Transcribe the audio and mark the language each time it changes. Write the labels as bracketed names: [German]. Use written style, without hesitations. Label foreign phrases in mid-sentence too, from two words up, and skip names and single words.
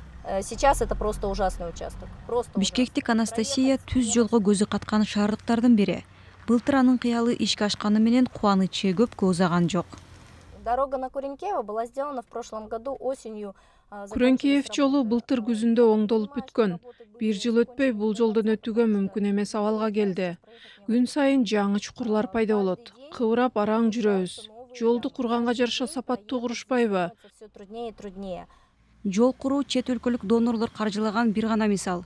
[Russian] Сейчас это просто ужасный участок. [Kyrgyz] Бишкектик Анастасия түз жолго көзү каткан шаардыктардын бири. Былтыр анын кыялы ишке ашканы менен кубанычы көпкө узаган жок. [Russian] Дорога на Куренкеево была сделана в прошлом году осенью. [Kyrgyz] Куренкеев жолу былтыр күзүндө оңдолуп бүткөн. Бир жыл өтпөй бул жолдон өтүүгө мүмкүн эмес абалга келди. Күн сайын жаңы чукурлар пайда болот. Кыбырап араң жүрөбүз. Жолду курганга жараша сапаттуу курушпайбы? Жол куруу чет өлкөлүк донорлор каржылаган бир гана мисал.